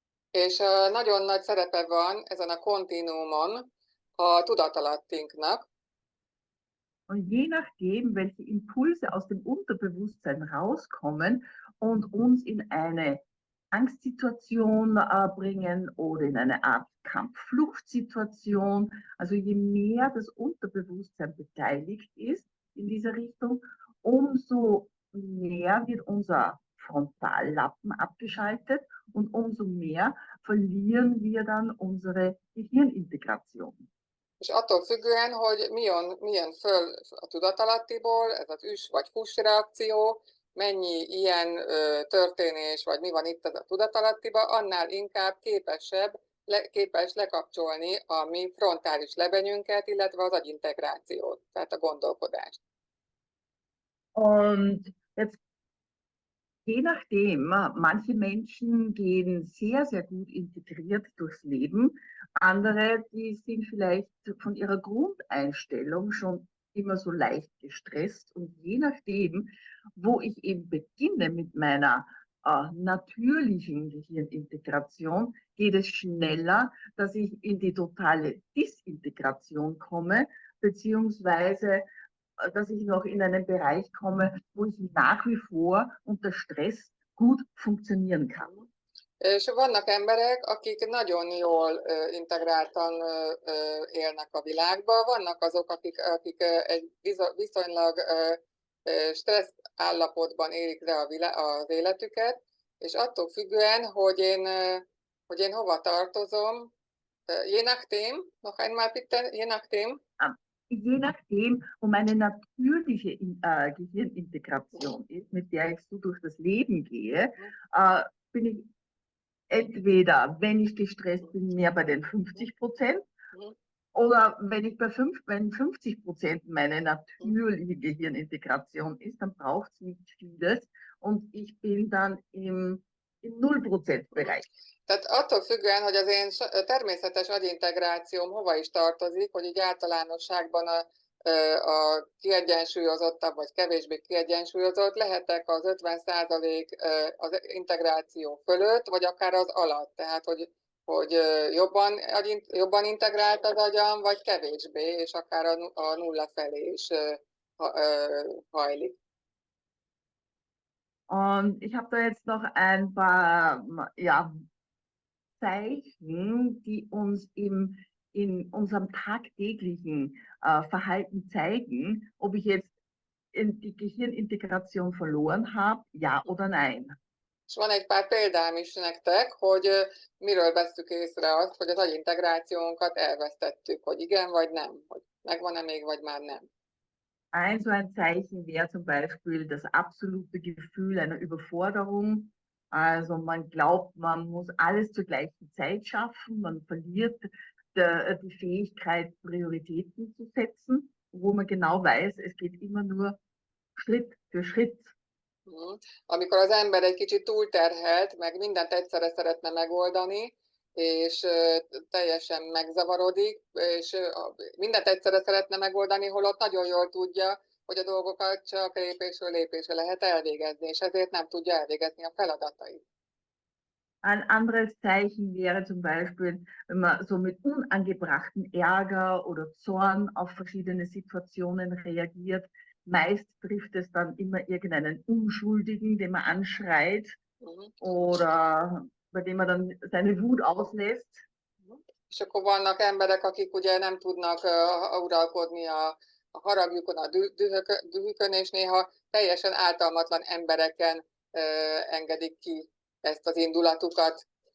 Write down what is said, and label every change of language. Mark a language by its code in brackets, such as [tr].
[hu] És nagyon nagy szerepe van ezen a kontinuumon a tudatalattinknak. [de] Und je nachdem, welche Impulse aus dem Unterbewusstsein rauskommen und uns in eine Angstsituation bringen oder in eine Art Kampffluchtsituation, also je mehr das Unterbewusstsein beteiligt ist in dieser Richtung, umso mehr wird unser Frontallappen abgeschaltet und umso mehr verlieren wir dann unsere Gehirnintegration. [hu] És attól függően, hogy milyen föl a tudatalattiból, ez az üs vagy fuss reakció, mennyi ilyen történés, vagy mi van itt a tudatalattiba, annál inkább képes lekapcsolni a mi frontális lebenyünket, illetve az agyintegrációt, tehát a gondolkodást. [de] Und jetzt, je nachdem, manche Menschen gehen sehr, sehr gut integriert durchs Leben. Andere, die sind vielleicht von ihrer Grundeinstellung schon immer so leicht gestresst. Und je nachdem, wo ich eben beginne mit meiner natürlichen Gehirnintegration, geht es schneller, dass ich in die totale Disintegration komme, beziehungsweise dass ich noch in einen Bereich komme, wo ich nach wie vor unter Stress gut funktionieren kann. [hu] És vannak emberek, akik nagyon jól integráltan élnek a világban, vannak azok, akik egy viszonylag stressz állapotban élik le az életüket, és attól függően, hogy én hova tartozom, [de] je nachdem, noch einmal bitte, je nachdem. Je nachdem, wo meine natürliche Gehirnintegration ist, mit der ich so durch das Leben gehe, bin ich entweder, wenn ich gestresst bin, mehr bei den 50%, oder wenn 50% meine natürliche Gehirnintegration ist, dann braucht es nicht vieles und ich bin dann im 0% Bereich. [hu] Tehát attól függően, hogy az én természetes agyintegrációm hova is tartozik, hogy így általánosságban a kiegyensúlyozottabb vagy kevésbé kiegyensúlyozott, lehetek az 50% az integráció fölött, vagy akár az alatt. Tehát, hogy jobban integrált az agyam, vagy kevésbé, és akár a nulla felé is hajlik. [de] Und ich habe da jetzt noch ein paar Zeichen, die uns in unserem tagtäglichen Verhalten zeigen, ob ich jetzt die Gehirnintegration verloren habe, ja oder nein. [hu] És van egy pár példám is nektek, hogy miről vesszük észre azt, hogy az agyintegrációnkat elvesztettük, hogy igen vagy nem, hogy megvan-e még, vagy már nem. [de] So ein Zeichen wäre zum Beispiel das absolute Gefühl einer Überforderung. Also man glaubt, man muss alles zur gleichen Zeit schaffen, man verliert die Fähigkeit, Prioritäten zu setzen, wo man genau weiß, es geht immer nur Schritt für Schritt. [hu] Amikor az ember egy kicsit túlterhelt, meg mindent egyszerre szeretne megoldani, és teljesen megzavarodik, és mindent egyszerre szeretne megoldani, holott nagyon jól tudja, hogy a dolgokat csak lépésről lépésre lehet elvégezni, és ezért nem tudja elvégezni a feladatait. [de] Ein anderes Zeichen wäre zum Beispiel, wenn man so mit unangebrachten Ärger oder Zorn auf verschiedene Situationen reagiert. Meist trifft es dann immer irgendeinen Unschuldigen, den man anschreit oder bei dem man dann seine Wut auslässt. [hu] És akkor vannak emberek, akik ugye nem tudnak uralkodni a haragjukon, a dühükön, és néha teljesen ártalmatlan embereken engedik ki ezt az indulatukat.